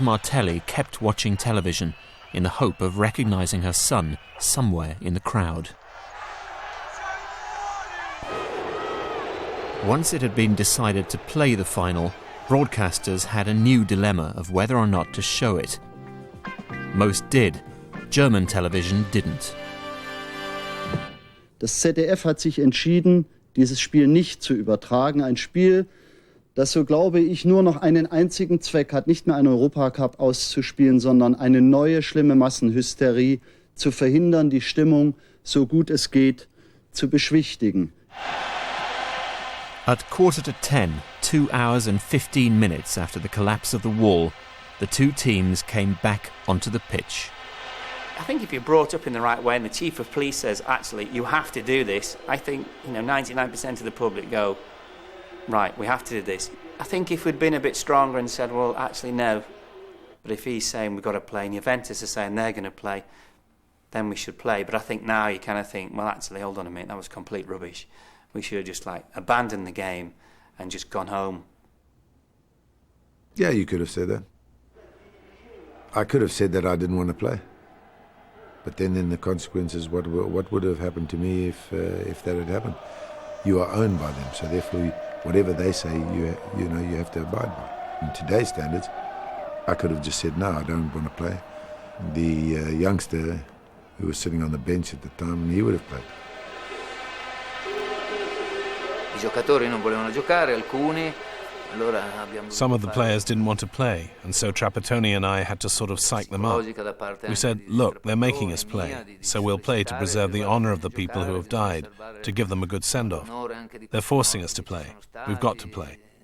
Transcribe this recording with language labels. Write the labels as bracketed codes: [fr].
[en] Martelli kept watching television in the hope of recognizing her son somewhere in the crowd. Once it had been decided to play the final, broadcasters had a new dilemma of whether or not to show it. Most did. German television didn't. [de] Das ZDF hat sich entschieden, dieses Spiel nicht zu übertragen. Ein Spiel, das, so glaube ich, nur noch einen einzigen Zweck hat, nicht mehr einen Europacup auszuspielen, sondern eine neue schlimme Massenhysterie zu verhindern, die Stimmung, so gut es geht, zu beschwichtigen. [en] At 10:15, 2 hours and 15 minutes after the collapse of the wall, the two teams came back onto the pitch. I think if you're brought up in the right way and the chief of police says, actually, you have to do this, I think 99% of the public go, right, we have to do this. I think if we'd been a bit stronger and said, well, actually, no, but if he's saying we've got to play and Juventus are saying they're going to play, then we should play. But I think now you kind of think, well, actually, hold on a minute, that was complete rubbish. We should have just abandoned the game and just gone home. Yeah, you could have said that. I could have said that I didn't want to play. But then in the consequences, what would have happened to me if that had happened? You are owned by them, so therefore whatever they say, you have to abide by. In today's standards, I could have just said, no, I don't want to play. The youngster who was sitting on the bench at the time, he would have played. [it] I giocatori non volevano giocare, alcuni. [en] Some of the players didn't want to play, and so Trapattoni and I had to sort of psych them up. We said, look, they're making us play, so we'll play to preserve the honor of the people who have died, to give them a good send-off. They're forcing us to play. We've got to play.